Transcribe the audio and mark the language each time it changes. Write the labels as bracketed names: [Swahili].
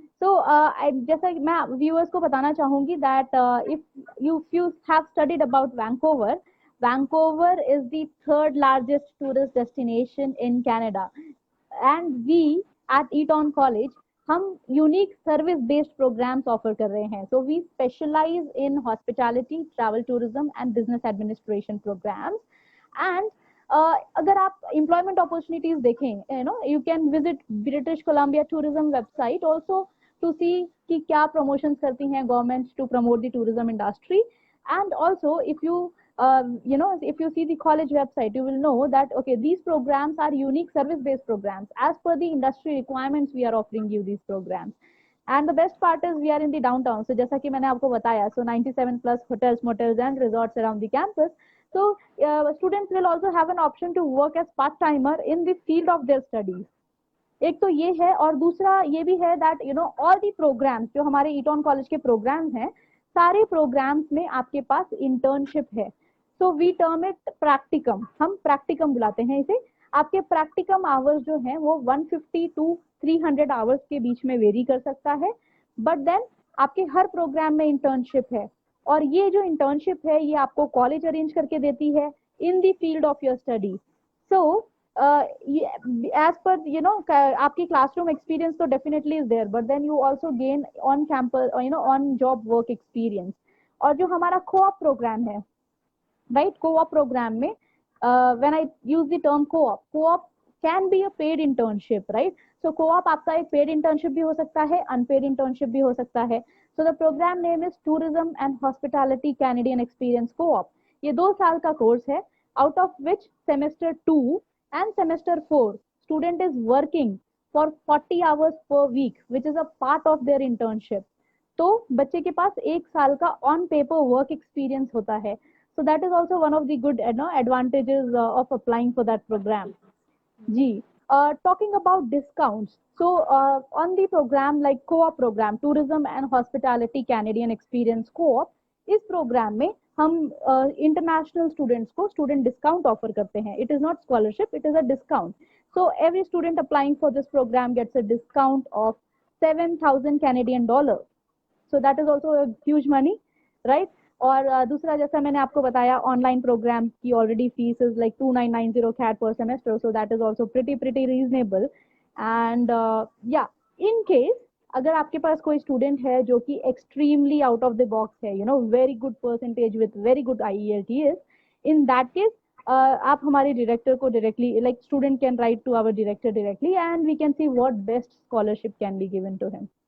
[Hindi] तो जैसा कि मैं व्यूअर्स को बताना चाहूंगी [English] that if you have studied about Vancouver, Vancouver is the third largest tourist destination in Canada, and we at Eaton college [Hindi] हम unique service based programmes offer कर रहे हैं। [English] So we specialize in hospitality, travel tourism and business administration programs. [Hindi] And अगर आप employment opportunities देखें, [English] you can visit British Columbia tourism website also to see [Hindi] कि क्या promotions करती हैं [English] government to promote the tourism industry. And also if you if you see the college website, you will know that okay, these programs are unique service based programs. As per the industry requirements, we are offering you these programs. And the best part is we are in the downtown. So [Hindi] जैसा कि मैंने आपको बताया, [English] so 97 plus hotels, motels and resorts around the campus. So students will also have an option to work as part timer in the field of their studies. [Hindi] एक तो ये है, और दूसरा ये भी है [English] that all the programs [Hindi] जो हमारे ईटॉन कॉलेज के programs हैं, सारे programs में आपके पास internship है. [English] So we term it practicum. [Hindi] हम practicum बुलाते हैं इसे. आपके practicum hours जो हैं वो 150 to 300 hours के बीच में वेरी कर सकता है. But then आपके हर प्रोग्राम में इंटर्नशिप है, और ये जो इंटर्नशिप है ये आपको कॉलेज अरेंज करके देती है [English] In the field of your study. So as per [Hindi] आपकी क्लासरूम एक्सपीरियंस तो [English] Definitely is there, but then you also gain on campus on job work experience. [Hindi] और जो हमारा कोऑप प्रोग्राम है, [English] Right, co-op program में when I use the term co-op can be a paid internship, right? [Hindi] So co-op आपका एक paid internship भी हो सकता है, unpaid internship भी हो सकता है. [English] So the program name is Tourism and Hospitality Canadian Experience Co-op. [Hindi] ये 2 साल का कोर्स है, [English] out of which semester 2 and semester 4 student is working for 40 hours per week, which is a part of their internship. [Hindi] तो बच्चे के पास 1 साल का on paper work experience होता है. [English] So that is also one of the good advantages of applying for that program. Ji, talking about discounts. So on the program like co-op program, Tourism and Hospitality Canadian Experience Co-op, [Hindi] इस program में हम international students को student discount offer करते हैं. [English] It is not scholarship, it is a discount. So every student applying for this program gets a discount of 7,000 Canadian dollars. So that is also a huge money, right? [Hindi] और दूसरा जैसा मैंने आपको बताया, [English] Online programme की already fees is like 2990 CAD per semester, so that is also pretty reasonable. And या in case [Hindi] अगर आपके पास कोई स्टूडेंट है जो कि [English] Extremely out of the box है, very good percentage with very good IELTS, in that case आप हमारे director को directly, like student can write to our director directly and we can see what best scholarship can be given to him.